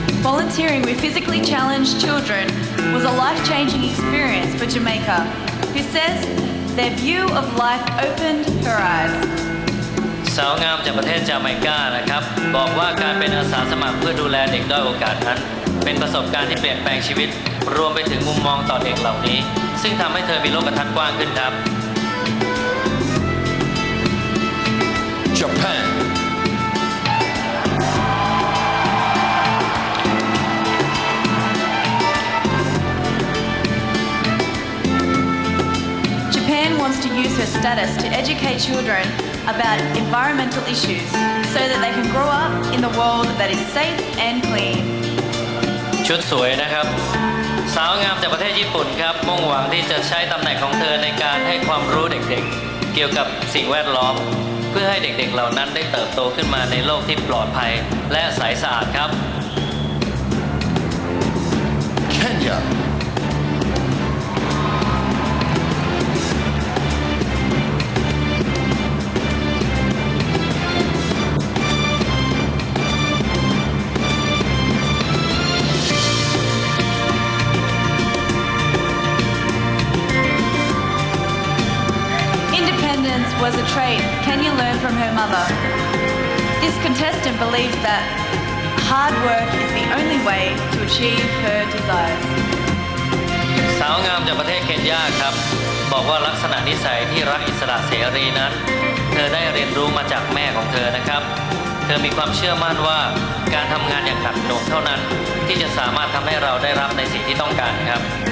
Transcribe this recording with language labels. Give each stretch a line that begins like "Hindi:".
English: Volunteering with physically challenged children was a life-changing experience for Jamaica, who says their view of life opened her eyes.
Thai: สาวงามจากประเทศจาเมกานะครับบอกว่าการเป็นอาสาสมัครเพื่อดูแลเด็กด้อยโอกาสนั้นเป็นประสบการณ์ที่เปลี่ยนแปลงชีวิตรวมไปถึงมุมมองต่อเด็กเหล่านี้ซึ่งทำให้เธอมีโลกทัศน์กว้างขึ้นครับ
English: Japan. Japan wants to use her status to educate children about environmental issues so that they can grow up in a world that is safe and clean.
Thai: ชุดสวยนะครับ สาวงามจากประเทศญี่ปุ่นครับมุ่งหวังที่จะใช้ตำแหน่งของเธอในการให้ความรู้เด็กๆเกี่ยวกับสิ่งแวดล้อม เพื่อให้เด็กๆเหล่านั้นได้เติบโตขึ้นมาในโลกที่ปลอดภัยและใสสะอาดครับ
English: Kenya. Independence was a trait Kenya learned from her mother. This contestant believes that hard work is the only way to achieve her desires.
Thai: สาวงามจากประเทศเคนยาครับบอกว่าลักษณะนิสัยที่รักอิสระเสรีนั้น เธอได้เรียนรู้มาจากแม่ของเธอนะครับ เธอมีความเชื่อมั่นว่าการทำงานอย่างหนักหน่วงเท่านั้น ที่จะสามารถทำให้เราได้รับในสิ่งที่ต้องการครับ